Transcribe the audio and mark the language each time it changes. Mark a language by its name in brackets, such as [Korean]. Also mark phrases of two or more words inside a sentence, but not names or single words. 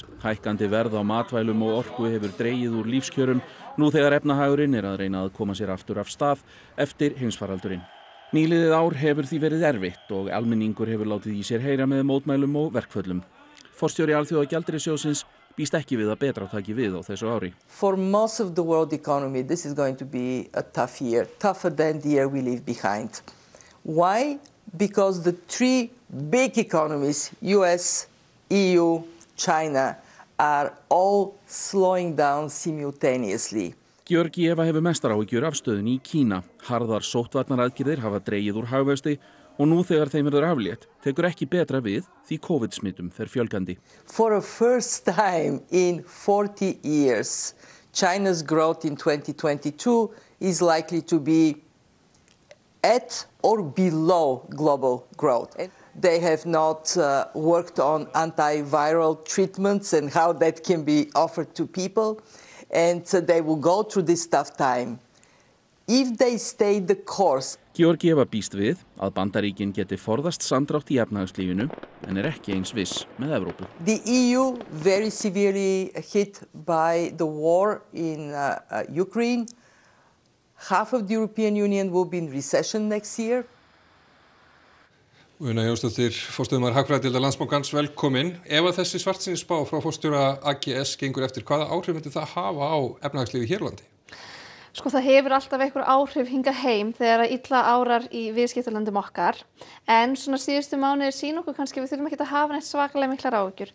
[Icelandic] Hækkandi verð á matvælum og orku hefur dregið úr lífskjörum nú þegar efnahagurinn er að reyna að koma sér aftur af stað eftir heimsfaraldurinn. Nýliðið ár hefur því verið erfitt og almenningur hefur látið í sér heyra með mótmælum og verkföllum. Forstjóri Alþjóðagjaldeyrissjóðsins býst ekki við að betra taki við á þessu ári. [English] For most of the world economy, this is going to be a tough year, tougher than the year we leave behind. Why? Because the three big economies, US, EU, China, are all slowing down simultaneously. [Icelandic] Georgieva hefur mestar áhyggjur af stöðunni í Kína. Harðar sóttvarnaraðgerðir hafa dregið úr hagvexti og nú þegar þeim verður aflétt tekur ekki betra við því COVID-smittum fer fjölgandi. [English] For the first time in 40 years, China's growth in 2022 is likely to be at or below global growth. They have not worked on antiviral treatments and how that can be offered to people, and they will go through this tough time. If they stay the course. [Icelandic] Georgieva býst við að Bandaríkin geti forðast samdrátt í efnahagslífinu en er ekki eins viss með Evrópu. [English] The EU very severely hit by the war in Ukraine. Half of the European Union will be in recession next year. [Icelandic] Una Jónsdóttir, forstöðumaður hagfræðideildar Landsbankans, velkomin. Ef að þessi svartsýnisspá frá forstjóra AGS gengur eftir, hvaða áhrif myndi það hafa á efnahagslífi hér á landi? Sko það hefur alltaf einhver áhrif hingað heim þegar að illa árar í viðskiptalöndum okkar. En svona síðustu mánuðir sýna okkur kannski við þurfum ekki að hafa neitt svakalega miklar áhyggjur.